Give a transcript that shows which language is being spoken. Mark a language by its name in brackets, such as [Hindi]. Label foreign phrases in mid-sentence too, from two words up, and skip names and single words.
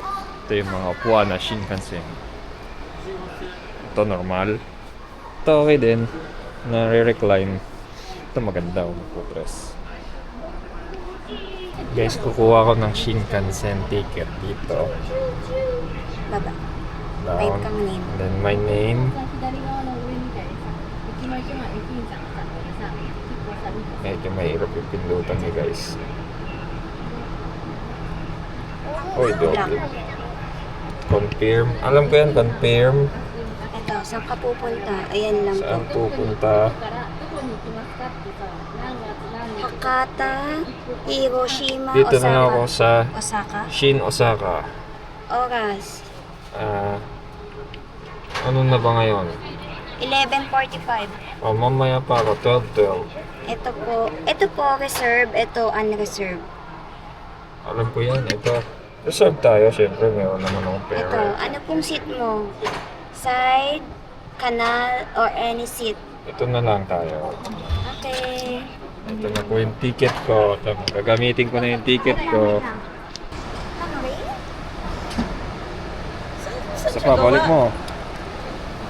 [Filipino] Ito yung mga upuan na Shinkansen. Ito normal. Ito okay din. Nare-recline. Ito maganda, magpupress. Guys, kukuha ko ng Shinkansen ticket dito. Baba. [English] Type Down. [Filipino] kang name. [English] Then my name. [Japanese] 左側の上みたいにさ、駅の駅前駅員さんがさ、これさ、結構さ、見て [Filipino] Medyo mahirap yung pindutan niya guys. Oy, double. Confirm. Alam ko yan, confirm. Ito, saan ka pupunta? Ayan lang Saan po. pupunta? [Japanese] からどこに行きますかってさ、何月何日 [Filipino] Hakata, Hiroshima, Dito na lang ako Osaka. sa Osaka? Shin Osaka. Oras. Ano na ba ngayon? 11:45. Mamaya pa ako, 12:12. Ito po reserve, ito unreserved. Alam ko yan, ito. Reserve tayo, syempre. Meron naman akong pera. Ito, ano pong seat mo? [English] Side, canal, or any seat? [Filipino] Ito na lang tayo. Okay. Ito na po yung ticket ko. Gagamitin ko na yung ticket ko. Okay. Sa pa, balik mo.